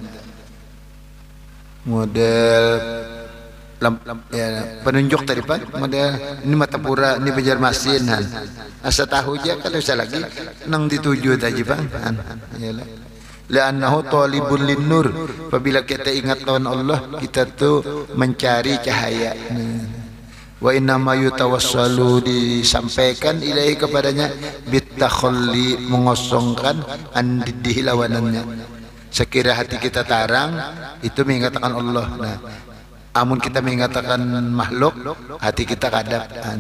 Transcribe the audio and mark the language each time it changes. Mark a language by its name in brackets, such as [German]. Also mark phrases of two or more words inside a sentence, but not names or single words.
[Banjar] Nah model ya, penunjuk tadi Pak, model ini Matapura, ini Banjarmasin han. Asa tahu aja kan usah lagi nang dituju tadi Pak. Iyalah. [Arabic] لأنه طالب للنور. [Banjar] Apabila kita ingat lawan Allah, kita tuh mencari cahaya. [Arabic] وإنما يتوصل, [Banjar] disampaikan ilahi kepadanya bitakhalli, mengosongkan andidih lawanannya. Sekira hati kita tarang, itu mengatakan Allah. Nah, amun kita mengatakan makhluk, hati kita kadap.